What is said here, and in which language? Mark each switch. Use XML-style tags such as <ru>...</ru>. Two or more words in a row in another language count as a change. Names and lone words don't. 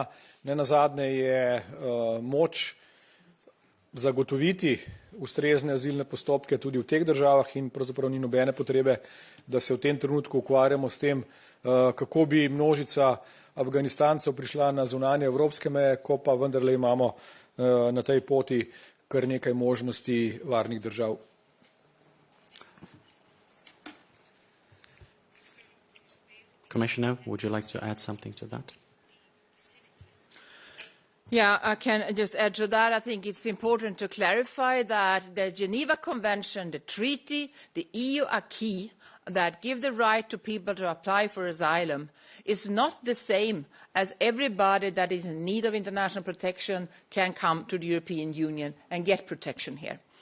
<sl>Nenazadnje je moč zagotoviti ustrezne azilne postopke tudi v teh državah in pravzaprav ni nobene potrebe, da se v tem trenutku ukvarjamo s tem, kako bi množica Afganistancev prišla na zunanje evropske meje, ko pa vendarle imamo na tej poti kar nekaj možnosti varnih držav.</sl> <en>Commissioner, would you like to add something to that? Yeah, I can just add to that. I think it's important to clarify that the Geneva Convention, the treaty, the EU acquis that give the right to people to apply for asylum is not the same as everybody that is in need of international protection can come to the European Union and get protection here.</en>